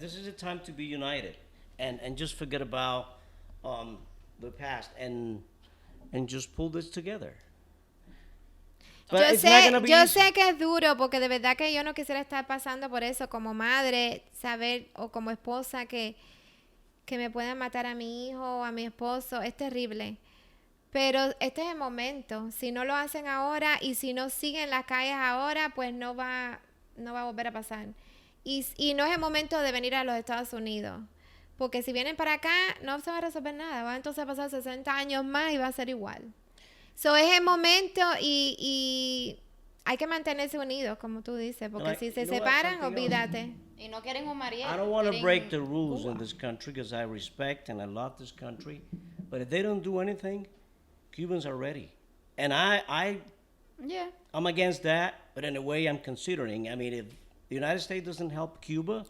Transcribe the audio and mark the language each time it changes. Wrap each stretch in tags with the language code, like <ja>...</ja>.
<en>This is a time to be united and just forget about the past and just pull this together. But</en> <es>Yo</es> <en>it's not gonna be easy.</en> <es>sé que es duro porque de verdad que yo no quisiera estar pasando por eso como madre, saber o como esposa que me puedan matar a mi hijo o a mi esposo. Es terrible. Pero este es el momento. Si no lo hacen ahora y si no siguen las calles ahora, pues no va a volver a pasar. Y no es el momento de venir a los Estados Unidos. Porque si vienen para acá, no se va a resolver nada. Va entonces a pasar 60 años más y va a ser igual. So es el momento y hay que mantenerse unidos, como tú dices. Porque si se separan, olvídate. Y no quieren un marido.</es> <en>I don't want to break the rules in this country because I respect and I love this country. But if they don't do anything, Cubans are ready. And Yeah. I'm against that, but in a way I'm considering. I mean, if the United States doesn't help Cuba,</en>